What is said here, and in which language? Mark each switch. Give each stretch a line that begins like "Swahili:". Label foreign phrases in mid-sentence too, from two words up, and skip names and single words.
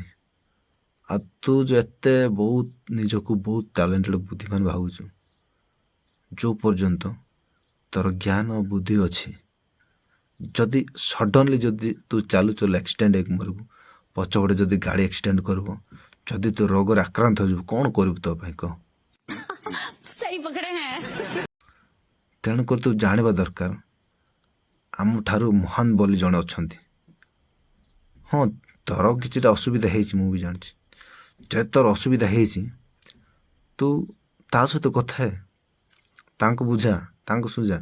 Odia: ଆଉ ତୁ ଯେଉଁ ଏତେ ବହୁତ ନିଜକୁ ବହୁତ ଟ୍ୟାଲେଣ୍ଟେଡ଼ ବୁଦ୍ଧିମାନ ଭାବୁଛୁ, ଯେଉଁ ପର୍ଯ୍ୟନ୍ତ ତୋର ଜ୍ଞାନ ଓ ବୁଦ୍ଧି ଅଛି, ଯଦି ସଡନଲି ଯଦି ତୁ ଚାଲୁ ଚାଲୁ ଆକ୍ସିଡେଣ୍ଟ ହେଇକି ମରିବୁ, ପଛପଟେ ଯଦି ଗାଡ଼ି ଆକ୍ସିଡେଣ୍ଟ କରିବ, ଯଦି ତୁ ରୋଗରେ ଆକ୍ରାନ୍ତ ହୋଇଯିବୁ, କ'ଣ କରିବୁ ତୋ ପାଇଁ କହ?
Hindi: सही पकड़े हैं।
Odia: ତେଣୁକରି ତୁ ଜାଣିବା ଦରକାର ଆମଠାରୁ ମହାନ ବୋଲି ଜଣେ ଅଛନ୍ତି। ହଁ, ତୋର କିଛିଟା ଅସୁବିଧା ହେଇଛି, ମୁଁ ବି ଜାଣିଛି। ଯଦି ତୋର ଅସୁବିଧା ହେଇଛି, ତୁ ତା ସହିତ କଥା ହେ, ତାଙ୍କୁ ବୁଝା, ତାଙ୍କୁ ସୁଝା।